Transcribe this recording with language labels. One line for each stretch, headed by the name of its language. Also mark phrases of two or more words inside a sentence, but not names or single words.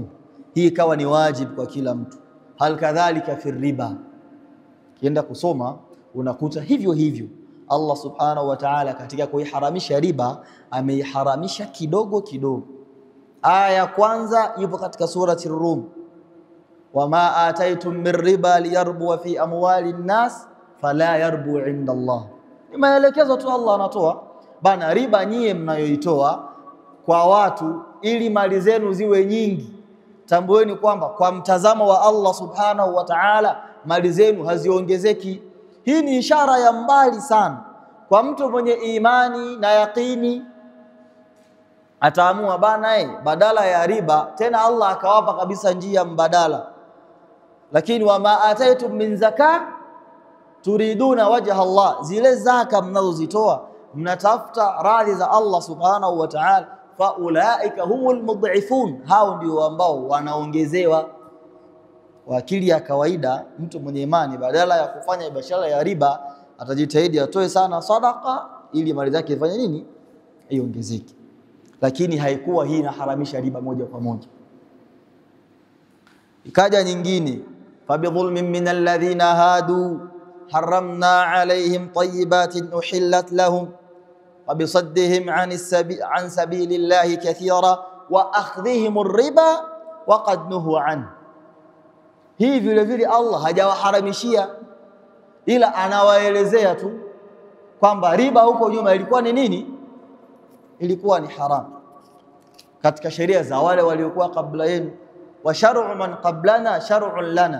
Swahili: Hii ikawa ni wajibu kwa kila mtu.
Arabic: الحال كذلك في الربا,
Swahili: kienda kusoma unakuta hivyo hivyo. Allah
Arabic: سبحانه وتعالى
Swahili: katika kuiharamisha riba ameiharamisha kidogo kidogo. Aya ya kwanza ipo katika surati Ar-Rum,
Arabic: وما آتيتم من ربا ليربو في أموال الناس فلا يربو عند الله.
Swahili: Ni maelekezo tu Allah anatoa bana, riba nyie mnayoitoa kwa watu ili mali zenu ziwe nyingi, tambueni kwamba kwa mtazamo wa Allah
Arabic: سبحانه وتعالى
Swahili: mali zenu haziongezeki. Hii ni ishara ya mbali sana kwa mtu mwenye imani na yaqini. Ataamua bana badala ya riba, tena Allah akawapa kabisa njia mbadala.
Arabic: Lakini وما آتيتم من زكاة تريدون وجه الله,
Swahili: zile zaka mnazozitoa mnatafuta radhi za Allah
Arabic: سبحانه وتعالى, فأولئك هم المضعفون,
Swahili: hao ndio ambao wanaongezewa. Kwa akili ya kawaida mtu mwenye imani badala ya kufanya biashara ya riba atajitahidi atoe sana sadaqa ili mali zake ifanye nini, iongezeke. Lakini haikuwa hii inaharamisha riba moja kwa moja. Ikaja nyingine,
Arabic: فبظلم من الذين هادوا حرمنا عليهم طيبات أحلت لهم وبصدهم عن سبيل الله كثيرا وأخذهم الربا وقد نهوا عنه.
Swahili: Hii vile vile Allah hajawaharamishia, ila anawaelezea tu kwamba riba huko nyuma ilikuwa ni nini, ilikuwa ni haramu katika sheria za wale waliokuwa kabla yenu.
Arabic: وشرع من قبلنا شرع لنا.